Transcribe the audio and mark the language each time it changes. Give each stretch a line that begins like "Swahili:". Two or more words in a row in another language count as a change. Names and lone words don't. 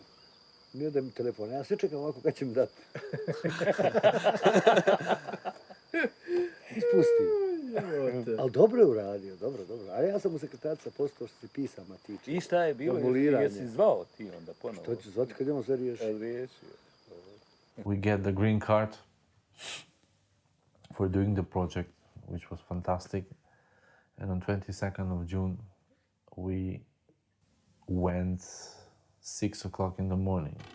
Bosnian: Mi da mi telefon, ja sve čekam ovako kad će mi dati. Ispusti. Ali dobro je uradio, dobro. Ali ja sam u sekretarica postao što se pisama tiče. I šta je bilo? Jesi zvao ti onda ponovo? Što ću zvati kad imamo sve riješio?
English: We get the green card for doing the project, which was fantastic. And on 22nd of June, we went 6 o'clock in the morning.